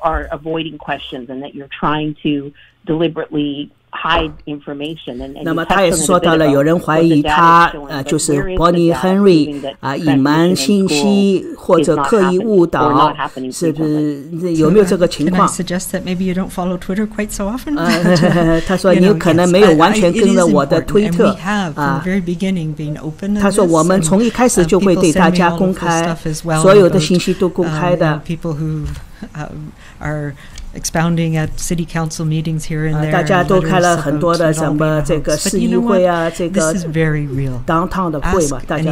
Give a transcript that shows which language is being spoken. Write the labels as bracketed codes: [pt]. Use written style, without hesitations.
[en] avoiding questions and that you're trying to deliberately hide information. [zh] 那么他也是说到了，有人怀疑他就是 Bonnie Henry 隐瞒信息或者刻意误导，是不是有没有这个情况？ [en] Can I suggest that maybe you don't follow Twitter quite so often? [zh] 他说你可能没有完全跟着我的推特。他说我们从一开始就会对大家公开，所有的信息都公开的。 [en] People who are expounding at city council meetings here and there. [zh] 大家都开了很多的什么这个市议会啊，这个 downtown 的会嘛，大家